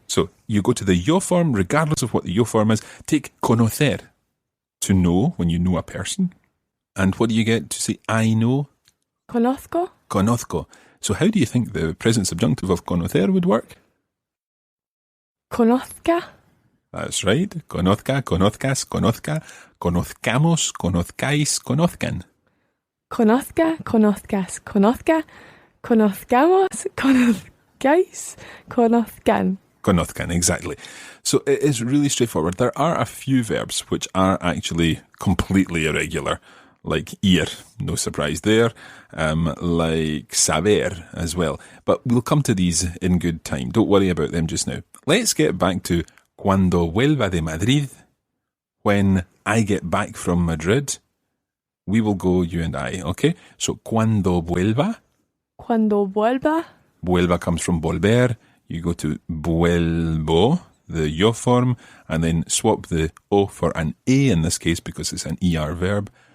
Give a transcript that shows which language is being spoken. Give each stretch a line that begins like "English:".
English: So you go to the yo form, regardless of what the yo form is. Take conocer, to know, when you know a person. And what do you get to say I know?
Spanish: Conozco. Conozco.
English: So how do you think the present subjunctive of conocer would work?
Spanish: Conozca.
English: That's right.
Spanish: Conozca, conozcas, conozca, conozcamos, conozcáis, conozcan. Conozca, conozcas, conozca, conozcamos, conozcáis, conozcan. Conozcan, exactly.
English: So it is really straightforward. There are a few verbs which are actually completely irregular, like ir, no surprise there, like saber as well. But we'll come to these in good time. Don't worry about them just now. Let's get back to
Spanish: cuando vuelva de Madrid.
English: When I get back from Madrid, we will go, you and I, okay? So
Spanish: cuando vuelva. Cuando vuelva.
English: Vuelva comes from volver. You go to vuelvo, the yo form, and then swap the o for an a in this case because it's an er verb.